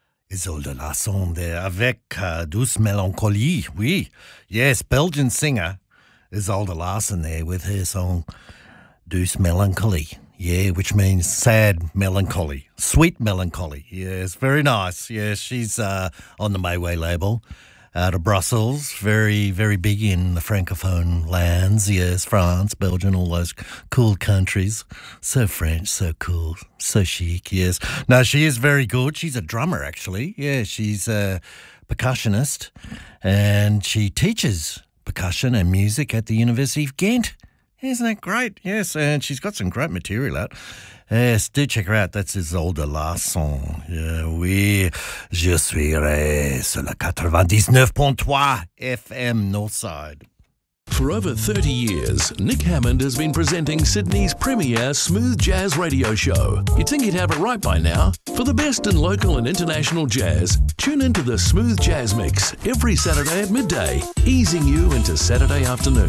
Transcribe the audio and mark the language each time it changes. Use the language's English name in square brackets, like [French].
[French] Isolde Lassonde avec douce mélancolie. [English] Oui, yes, Belgian singer. Isolde Lassonde with her song Douce Mélancolie. Yeah, which means sad melancholy. Sweet melancholy. Yes, very nice. Yes, she's on the Mayway label out of Brussels. Very, very big in the Francophone lands. Yes, France, Belgium, all those cool countries. So French, so cool, so chic, yes. Now, she is very good. She's a drummer, actually. Yeah, she's a percussionist. And she teaches percussion and music at the University of Ghent. Isn't that great? Yes, and she's got some great material out. Yes, do check her out. That's Isolde Lassonde. Yeah, [French] oui, je suis sur la 99.3 FM Northside. [English] For over 30 years, Nick Hammond has been presenting Sydney's premier smooth jazz radio show. You'd think he'd have it right by now. For the best in local and international jazz, tune into the Smooth Jazz Mix every Saturday at midday, easing you into Saturday afternoon.